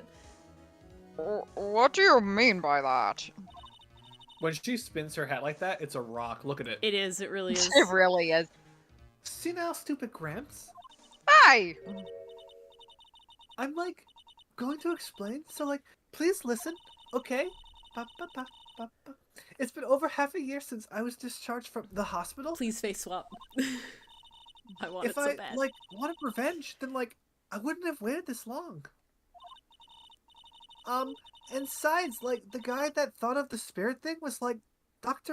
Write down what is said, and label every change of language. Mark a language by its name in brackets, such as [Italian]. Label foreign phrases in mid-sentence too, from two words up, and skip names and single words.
[English] What do you mean by that? When she spins her hat like that, it's a rock. Look at it. It is. It really is. It really is. See now, stupid Gramps? Hey! I'm like going to explain, so like please listen, okay? Ba, ba, ba, ba, ba. It's been over half a year since I was discharged from the hospital. Please face swap. I want If it so I bad. like wanted revenge, then like I wouldn't have waited this long. And besides, like the guy that thought of the spirit thing was like Dr.